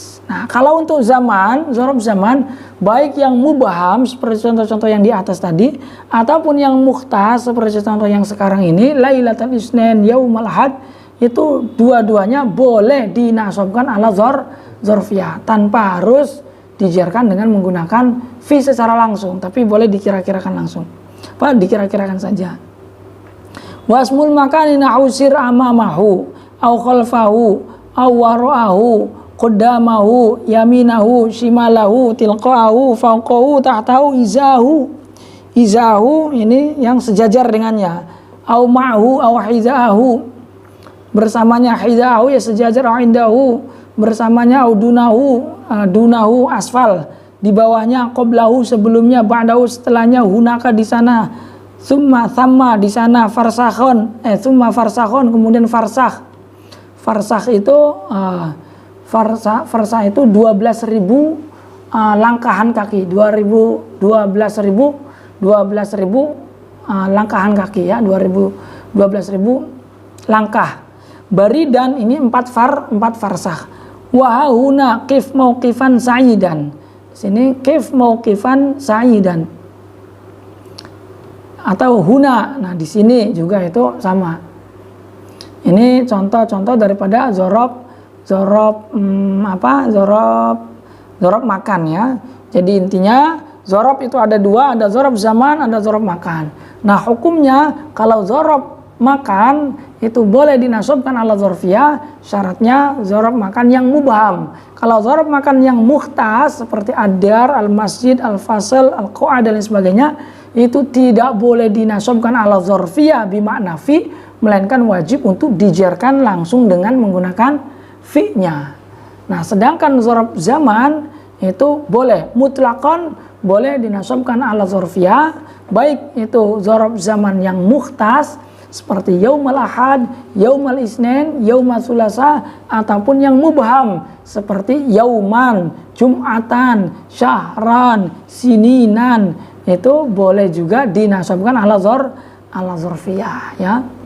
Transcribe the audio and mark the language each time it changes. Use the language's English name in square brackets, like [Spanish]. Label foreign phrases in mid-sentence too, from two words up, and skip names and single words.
[Indonesian] Nah, kalau untuk zaman, dzaraf zaman, baik yang mubham seperti contoh-contoh yang di atas tadi, ataupun yang mukhtas seperti contoh yang sekarang ini, [Arabic] ليلة الاثنين، يوم الأحد, [Indonesian] itu dua-duanya boleh dinasabkan [Arabic] على الظرفية [Indonesian] tanpa harus dijarkan dengan menggunakan fi secara langsung, tapi boleh dikira-kirakan langsung. Apa? Dikira-kirakan saja. [Arabic] واسم المكان نحو سر أمامه، أو خلفه، أو وراءه، قدامه، يمينه، شماله، تلقاءه، فوقه، تحته، إزاءه. [Indonesian] Izahu ini yang sejajar dengannya. [Arabic] أو معه، أو حذاءه. [Indonesian] Bersamanya hizahu ya sejajar, [Arabic] أو عنده. [Indonesian] Bersamanya [Arabic] أو دونه، دونه أسفل. [Indonesian] Di bawahnya qablahu sebelumnya, ba'dahu setelahnya, hunaka di sana. [Arabic] ثم ثمّ [Indonesian] di sana, [Arabic] فرسخا. ثم فرسخا, [Indonesian] kemudian farsakh. Farsakh itu farsakh itu 12.000 langkahan kaki, 12.000 langkahan kaki ya, 12.000 langkah. Baridan ini 4 farsakh. [Arabic] وهنا قف موقفا سعيدا. Sini قف موقفا سعيدا. [Indonesian] Atau huna. Nah, di sini juga itu sama. Ini contoh-contoh daripada dzaraf makan ya. Jadi intinya dzaraf itu ada dua, ada dzaraf zaman, ada dzaraf makan. Nah, hukumnya kalau dzaraf makan itu boleh dinasabkan [Arabic] على الظرفية, [Indonesian] syaratnya dzaraf makan yang mubham. Kalau dzaraf makan yang mukhtas seperti [Arabic] الدار، المسجد، الفصل، القاعد [Indonesian] dan lain sebagainya, itu tidak boleh dinasabkan [Arabic] على الظرفية بمعنى في, [Indonesian] melainkan wajib untuk dijarkan langsung dengan menggunakan fi-nya. Nah, sedangkan dzaraf zaman itu boleh mutlaqan, boleh dinasabkan [Arabic] على الظرفية, [Indonesian] baik itu dzaraf zaman yang mukhtas seperti [Arabic] يوم الأحد، يوم الاثنين، يوم الثلاثاء, [Indonesian] ataupun yang mubham seperti [Arabic] يوما، جمعة، شهرا، سنين, [Indonesian] itu boleh juga dinasabkan [Arabic] على الظرفية [Indonesian] ya.